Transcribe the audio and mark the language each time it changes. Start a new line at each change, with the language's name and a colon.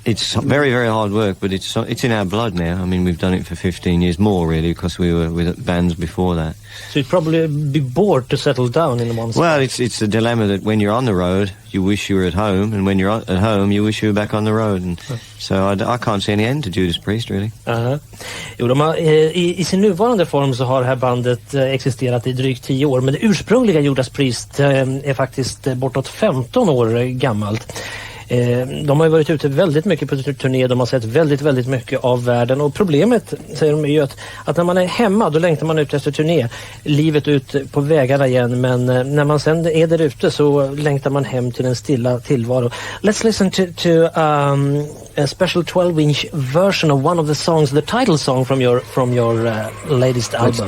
English: It's very, very hard work, but it's in our blood now. I mean, we've done it for 15 years more, really, because we were with bands before that. So you'd probably be bored to settle down in one spot. Well, it's a dilemma that when you're on the road, you wish you were at home, and when you're at home, you wish you were back on the road. And so I can't see any end to Judas Priest, really.
Swedish: Jo, i sin nuvarande form så har det här bandet existerat i drygt 10 år, men det ursprungliga Judas Priest är faktiskt bortåt 15 år gammalt. De har ju varit ute väldigt mycket på turné, de har sett väldigt mycket av världen, och problemet, säger de, är ju att när man är hemma då längtar man ut efter turné, livet ut på vägarna igen, men när man sen är där ute så längtar man hem till en stilla tillvaro.
English: Let's listen to a special 12-inch version of one of the songs, the title song from your latest album.